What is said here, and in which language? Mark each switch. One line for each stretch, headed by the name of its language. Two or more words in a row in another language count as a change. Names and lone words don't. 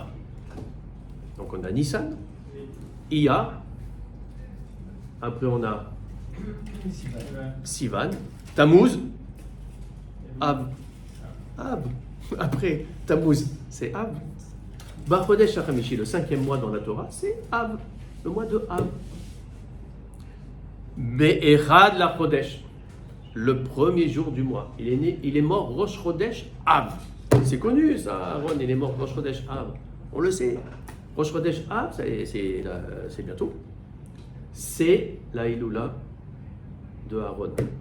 French: Donc on a Nissan, Iyar, après on a Sivan, Tammuz, Av. Après Tammuz, c'est Av.
Hebrew: בחודש החמישי,
French: le 5e mois dans la Torah, c'est Av, le mois de Av.
Hebrew: באחד לחודש,
French: le premier jour du mois. Il est mort
Hebrew: ראש חודש אב.
French: C'est connu ça, Aaron, il est mort
Hebrew: ראש חודש אב.
French: On le sait.
Hebrew: ראש חודש אב,
French: c'est bientôt. C'est la Iloula de Aaron.